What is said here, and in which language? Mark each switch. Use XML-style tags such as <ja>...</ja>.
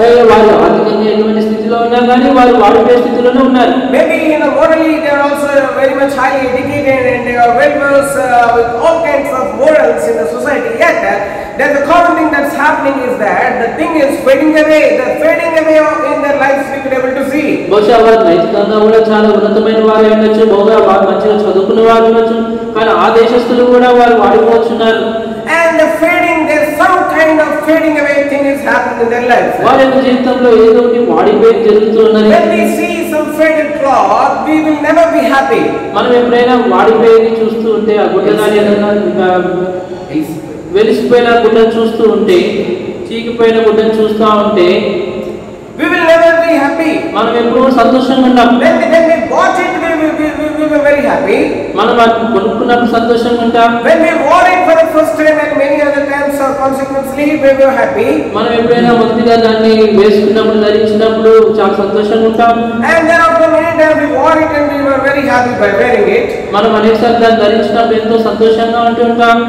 <te>వారు ఆర్థికంగా ఎటువంటి స్థితిలో ఉన్నా కానీ వారు వాడిపోయే స్థితిలోనే ఉన్నారు.</te> <en>Maybe morally they are also very much highly educated and they are well versed with all kinds of morals in the society. Yet there's a common thing that's happening is that the thing is fading away. The fading away in their lives we could able to see.</en> <te>బహుశా వారు నైతికంగా కూడా చాలా ఉన్నతమైన వారు ఉండొచ్చు, బహుశా వారు మంచిగా చదువుకున్న వారు ఉండొచ్చు, కానీ ఆ దేశస్తులు కూడా వారు వాడిపోతున్నారు.</te> <en>And the fading, there's some kind of fading away thing is happening in their lives.</en> <te>వారి యొక్క జీవితంలో ఏదో ఒకటి వాడిపోయి జరుగుతున్నది.</te> <en>When we see some faded cloth, we will never be happy.</en> <te>మనం ఎప్పుడైనా వాడిపోయేది చూస్తూ ఉంటే, ఆ గుడ్డ కానీ ఏదైనా వెలిసిపోయిన గుడ్డను చూస్తూ ఉంటే, చీకిపోయిన గుడ్డను చూస్తూ ఉంటే,</te> <en>we will never be happy.</en> <te>మనం ఎప్పుడూ సంతోషంగా ఉంటాం.</te> <en>When we bought it, we were very happy.</en> <te>మనం కొనుక్కున్నప్పుడు సంతోషంగా ఉంటాం.</te> <en>When we wore it for the first time and many other times consequently we were happy.</en> <te>మనం ఎప్పుడైనా మొదటిగా దాన్ని వేసుకున్నప్పుడు, ధరించినప్పుడు చాలా సంతోషంగా ఉంటాం.</te> <en>And then after many times we wore it and we were very happy by wearing it.</en> <te>మనం అనేకసార్లు దాన్ని ధరించినప్పుడు ఎంతో సంతోషంగా ఉంటూ ఉంటాం.</te>